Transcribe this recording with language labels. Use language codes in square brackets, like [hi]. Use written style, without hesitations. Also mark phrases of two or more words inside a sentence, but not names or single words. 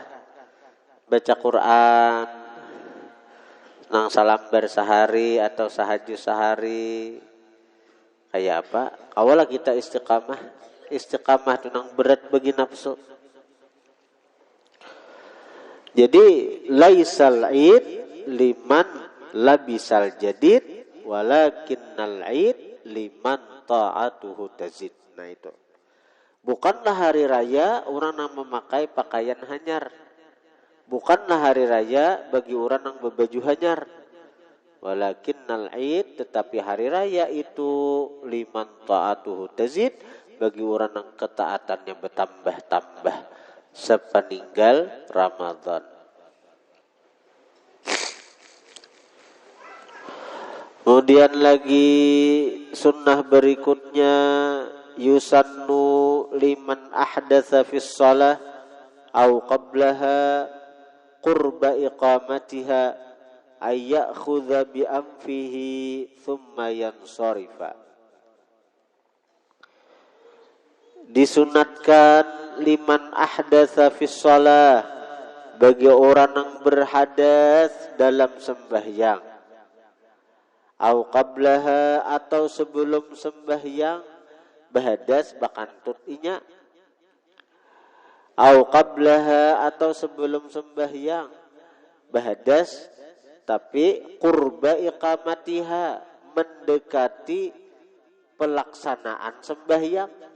[bjn] Baca Quran nang salambar sehari atau sahaju sehari. Kayak apa? Kawalah kita istiqamah. Istiqamah itu nang berat bagi nafsu. [ar] Jadi ليس العيد لمن لبس الجديد ولكن العيد لمن طاعته تزيد. [bjn] Nah itu. Bukanlah hari raya orang yang memakai pakaian hanyar. Bukanlah hari raya bagi orang yang berbaju hanyar. [ar] ولكن العيد, [bjn] tetapi hari raya itu [ar] لمن طاعته تزيد, [bjn] bagi orang yang ketaatannya bertambah-tambah sepeninggal Ramadan. Kemudian lagi sunnah berikutnya, [ar] يسن لمن أحدث في الصلاة أو قبلها قرب إقامتها أن يأخذ بأنفه ثم ينصرف. [bjn] Disunatkan [ar] لمن أحدث في الصلاة, [bjn] bagi orang yang berhadas dalam sembahyang, [ar] أو قبلها, [bjn] atau sebelum sembahyang berhadas bakantut inya, [ar] أو قبلها, [bjn] atau sebelum sembahyang berhadas tapi [ar] قرب إقامتها, [bjn] mendekati pelaksanaan sembahyang.